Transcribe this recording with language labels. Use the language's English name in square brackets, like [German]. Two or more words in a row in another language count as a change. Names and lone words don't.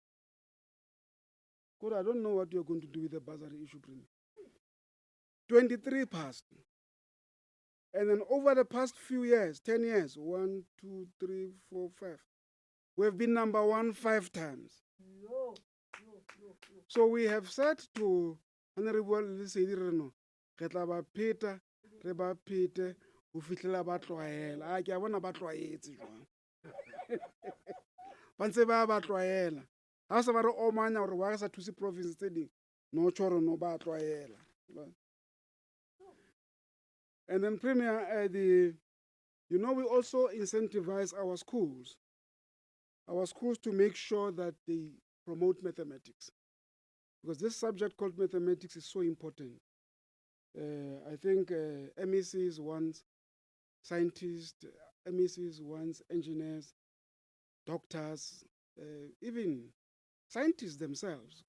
[English] God, I don't know what you're going to do with the bursary issue, Premier. 23 passed. And then over the past few years, 10 years, 1, 2, 3, 4, 5, we've been number 1 5 times. So we have said to Honorable Lesedi Reno, [Southern Sotho] re tla ba pheta, re ba phete, ho fihlela ba tlwaela. A ke a bona ba tlwaetse jwang. Ba ntse ba tlwaela. Ha se ba re omanya hore wa sa thuse province tse ding, no tshoro no ba tlwaela. [English] And then Premier, we also incentivize our schools to make sure that they promote mathematics, because this subject called mathematics is so important. I think MECs want scientists, MECs want engineers, doctors, even scientists themselves.